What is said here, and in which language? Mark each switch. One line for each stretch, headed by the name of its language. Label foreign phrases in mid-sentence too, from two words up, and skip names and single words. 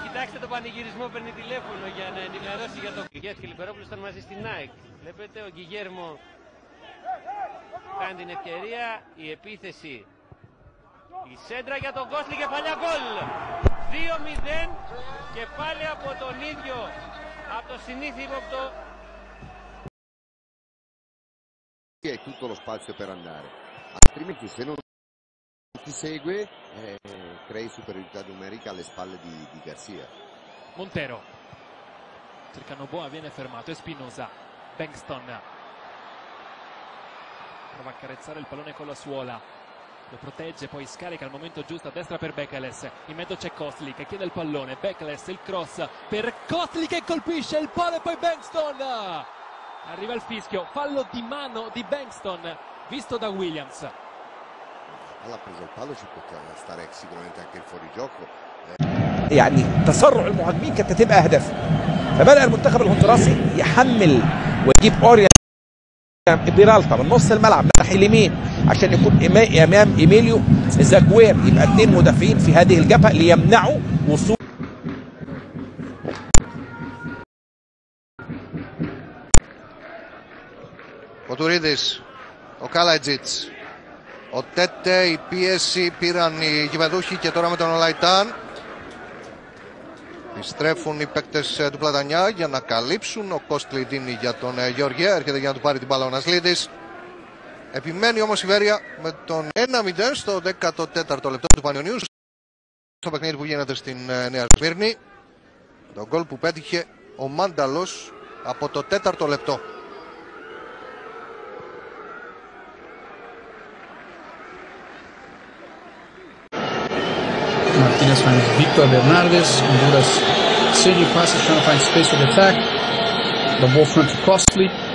Greek: Κοιτάξτε τον πανηγυρισμό, παίρνει τηλέφωνο για να ενημερώσει για τον Γκυγέρ και ο Λιμπερόπουλος ήταν μαζί στην ΑΕΚ. Βλέπετε ο Γκυγέρμο κάνει την ευκαιρία, η επίθεση. Η σέντρα για τον Κόστλι, κεφαλιά γκολ. 2-0 και πάλι από τον ίδιο, από το συνήθι ύποπτο.
Italian: È tutto lo spazio per andare, altrimenti se non ti segue crei superiorità numerica alle spalle di Garcia. Montero cercano Boa, viene fermato, Espinosa, Bengtsson prova a carezzare il pallone con la suola, lo protegge, poi scarica al momento giusto a destra per Bekeles, in mezzo c'è Kostli che chiede il pallone, Bekeles, il cross per Kostli che colpisce il palo e poi Bengtsson. Arriva il fischio, fallo di mano di Bengtsson, visto da Williams. Alla presa il palo ci può stare sicuramente anche il fuorigioco.
Arabic: يعني تسرع المهاجمين كانت هتبقى هدف، فبدأ المنتخب الهندوراسي يحمل ويجيب اوريا بيرالتا من نص الملعب ناحية اليمين عشان يكون امام ايميليو زاجوير، يبقى اثنين مدافعين في هذه الجبهة ليمنعوا وصول.
Greek: Ο Τουρίδης, ο Καλατζίτς, ο Τέτε, η πίεση πήραν οι γηπεδούχοι και τώρα με τον Ολαϊτάν. Επιστρέφουν οι παίκτες του Πλατανιά για να καλύψουν. Ο Κόστλι δίνει για τον Γεωργία, έρχεται για να του πάρει την μπάλα ο Νασλίδης. Επιμένει όμως η Βέρεια με τον 1-0 στο 14ο λεπτό του Πανιωνίου. Στο παιχνίδι που γίνεται στην Νέα Σμύρνη. Το γκολ που πέτυχε ο Μάνταλος από το 4ο λεπτό.
English: Martinez finds Victor Bernardes. Honduras city passes, trying to find space for the attack. The ball front to Costly.